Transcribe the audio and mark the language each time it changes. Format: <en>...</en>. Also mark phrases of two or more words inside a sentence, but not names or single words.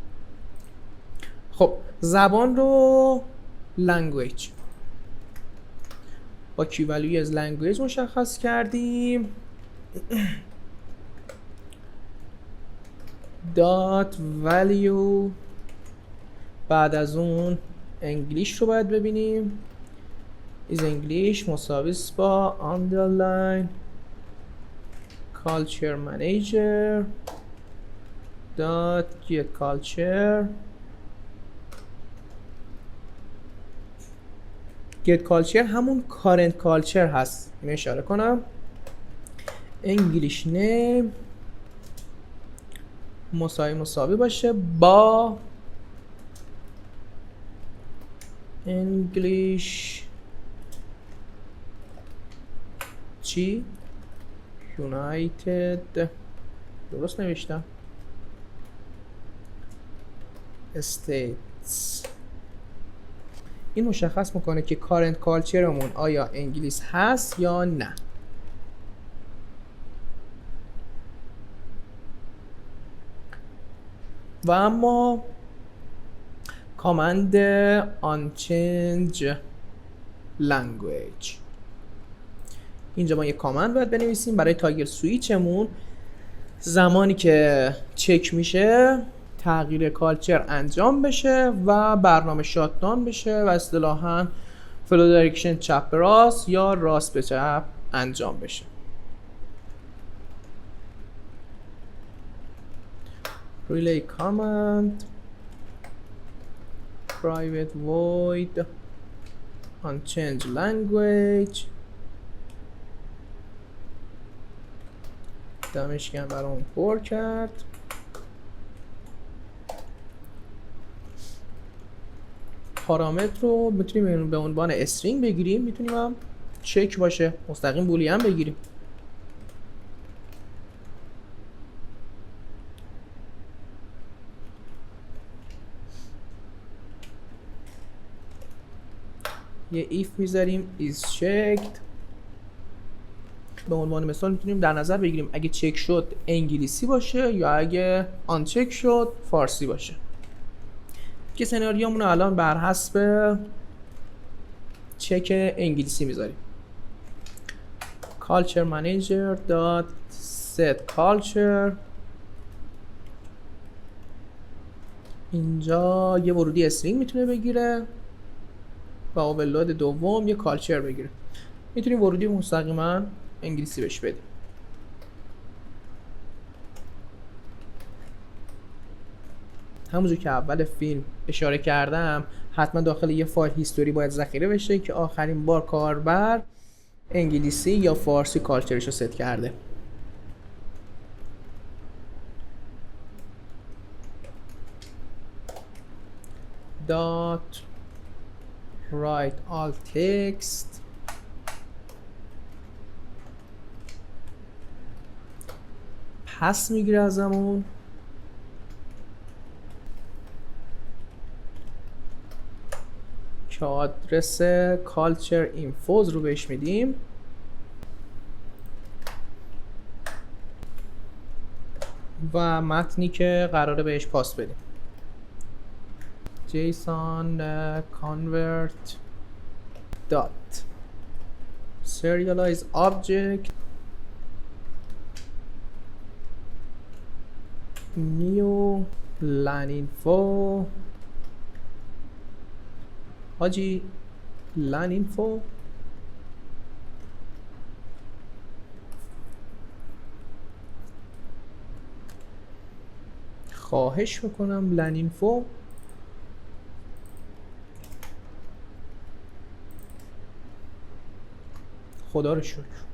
<fa>خب زبان رو لنگویج با</fa> <en>key value</en> <fa>از لنگویج مشخص کردیم.</fa> <en>dot value</en> <fa>بعد از اون انگلیش رو باید ببینیم.</fa> <en>is English</en> <fa>مساوی با</fa> <en>underline culture manager dot get culture. get culture</en> <fa>همون</fa> <en>current culture</en> <fa>هست. اینو اشاره کنم.</fa> <en>English name</en> <fa>مساوی باشه با English چی؟ United درست نوشتم States. این مشخص میکنه که</fa> <en>current culture</en> <fa>مون آیا انگلیس هست یا نه. و اما کامند</fa> <en>unchange language</en> <fa>اینجا ما یک کامند باید بنویسیم برای</fa> <en>toggle switchمون.</en> <fa>زمانی که چک میشه تغییر کالچر انجام بشه و برنامه شاتدان بشه و اصطلاحاً</fa> <en>flow direction</en> <fa>چپ به راست یا راست به چپ انجام بشه. relay command private void unchange language دمش گرم برام پر کرد. پارامتر رو میتونیم به عنوان استرینگ بگیریم، میتونیم هم چک باشه مستقیم بولیان بگیریم. یه ایف میذاریم</fa> <en>is checked.</en> <fa>به عنوان مثال میتونیم در نظر بگیریم اگه چک شد انگلیسی باشه یا اگه آن چک شد فارسی باشه. که سناریومون الان بر حسب چک انگلیسی میذاریم.</fa> <en>culture manager dot set culture.</en> <fa>اینجا یه ورودی استرینگ میتونه بگیره و اوورلود دوم یه کالچر بگیره. میتونیم ورودی مستقیما انگلیسی بهش بدیم. همونجور که اول فیلم اشاره کردم حتما داخل یه فایل هیستوری باید ذخیره بشه که آخرین بار کاربر انگلیسی یا فارسی کالچرش رو ست کرده.</fa> <en>dot write all text</en> <fa>پس میگیره ازمون که آدرس</fa> <en>culture infos</en> <fa>رو بهش میدیم و متنی که قراره بهش پاس بدیم.</fa> <en>JSON convert dot serialize object new line info.</en> <fa>حاجی</fa> <en>line info</en> <fa>خواهش میکنم</fa> <en>line info</en> <fa>خدا رو شکر.</fa>